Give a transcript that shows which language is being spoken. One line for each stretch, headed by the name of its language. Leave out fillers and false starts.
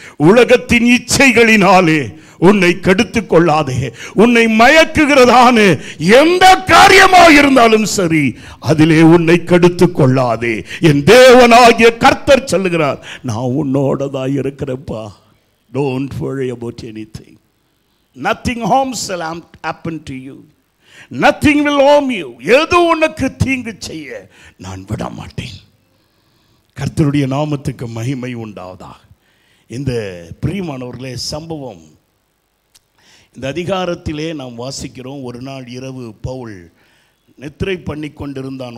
Tamil: உலகத்தின் இச்சைகளினாலே உன்னை கெடுத்து கொள்ளாதே. உன்னை மயக்குகிறதான எந்த காரியமாக இருந்தாலும் சரி, அதிலே உன்னை கெடுத்து கொள்ளாதே. என் தேவனாகிய கர்த்தர் சொல்லுகிறார், நான் உன்னோடதான் இருக்கிறப்பா.
English: Don't worry about anything. Nothing harm shall happen to you. Nothing will harm you.
Tamil: ஏதோ உனக்கு தீங்கு செய்ய நான் விட மாட்டேன். கர்த்தருடைய நாமத்துக்கு மகிமை உண்டாவதாக. இந்த பிரியமானவர்களே, சம்பவம் இந்த அதிகாரத்திலே நாம் வாசிக்கிறோம். ஒரு நாள் இரவு பவுல் நித்திரை பண்ணி கொண்டிருந்தான்.